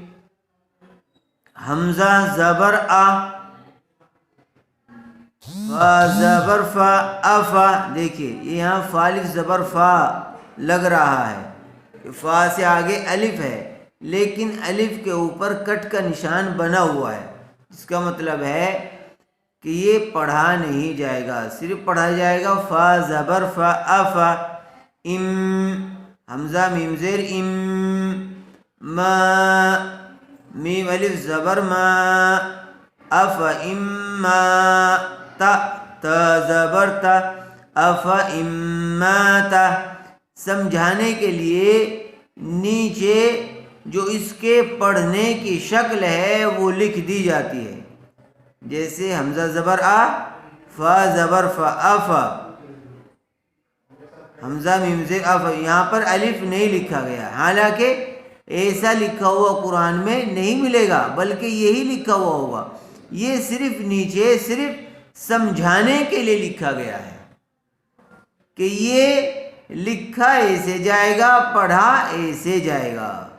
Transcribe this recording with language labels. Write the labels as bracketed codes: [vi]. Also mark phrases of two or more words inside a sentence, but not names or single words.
[ur] حمزہ زبر آ، فا زبر فا، افا، دیکھیے یہاں فالف زبر فا لگ رہا ہے، فا سے آگے الف ہے لیکن الف کے اوپر کٹ کا نشان بنا ہوا ہے، اس کا مطلب ہے کہ یہ پڑھا نہیں جائے گا، صرف پڑھا جائے گا فا زبر فا، افا، ام، حمزہ میم زیر ام، ما، میم الف زبر ما، افا اما، تا، تا زبر تا، افا اما تا۔ سمجھانے کے لیے نیچے جو اس کے پڑھنے کی شکل ہے وہ لکھ دی جاتی ہے، جیسے حمزہ زبر آ، فا زبر فا، افا، حمزہ میم زیر افا، یہاں پر الف نہیں لکھا گیا، حالانکہ ایسا لکھا ہوا قرآن میں نہیں ملے گا بلکہ یہی لکھا ہوا ہوگا، یہ صرف نیچے صرف سمجھانے کے لیے لکھا گیا ہے کہ یہ لکھا ایسے جائے گا پڑھا ایسے جائے گا۔